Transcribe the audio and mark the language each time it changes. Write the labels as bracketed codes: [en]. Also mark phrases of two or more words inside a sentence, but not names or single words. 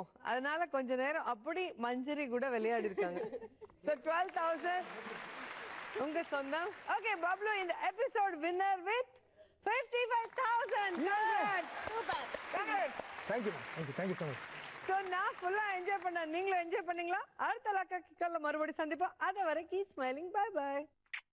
[ta] அதனால கொஞ்ச நேரம் அப்படி மஞ்சரி கூட விளையாடி இருக்காங்க. So 12,000 உங்க சொந்தம். ஓகே, பப்ளு இந்த [en] episode winner with [ta] 55,000. Congrats. [en] Super. Congrats. Thank you so much. [ta] So நான் ஃபுல்லா என்ஜாய் பண்ணேன். நீங்களும் என்ஜாய் பண்ணீங்களா? அடுத்த லக்கா கிக்கல்ல மறுபடியும் சந்திப்போம். அதுவரை [en] keep smiling. Bye bye.